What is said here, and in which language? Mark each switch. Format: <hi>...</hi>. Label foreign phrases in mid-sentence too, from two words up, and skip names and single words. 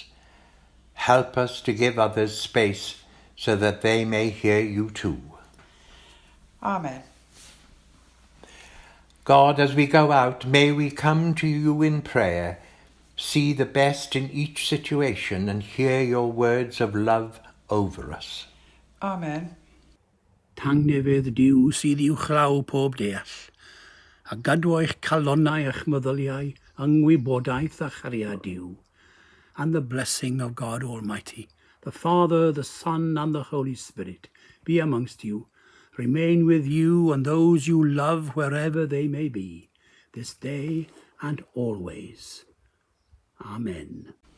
<en>Help us to give others space so that they may hear you too. Amen. God, as we go out, may we come to you in prayer, see the best in each situation and hear your words of love over us. Amen.</en> <cy>Tangnefydd diw sydd i'w chlaw pob deall, a gadw eich calonnau eich meddyliau, yngwybodaeth a chariad diw,</cy> <en>and the blessing of God Almighty, the Father, the Son, and the Holy Spirit, be amongst you, remain with you and those you love wherever they may be, this day and always. Amen.</en>